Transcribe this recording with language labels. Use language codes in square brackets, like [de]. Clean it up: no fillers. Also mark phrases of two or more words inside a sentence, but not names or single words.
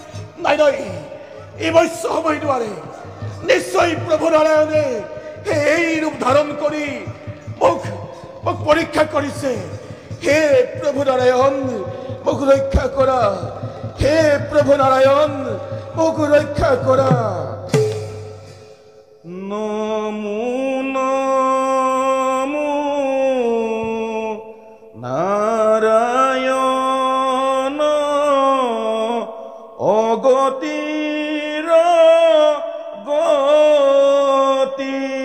[as] নাই নাই, এই বৈশ্য হ'বই নোৱাৰে, নিশ্চয় প্রভু নারায়ণে এই রূপ ধারণ করি মুখ মুখ পরীক্ষা করিছে। হে প্রভু নারায়ণ মুখ রক্ষা করা, হে প্রভু নারায়ণ মুখ রক্ষা করা। নমো নমো নারায়ণ অগতির গতি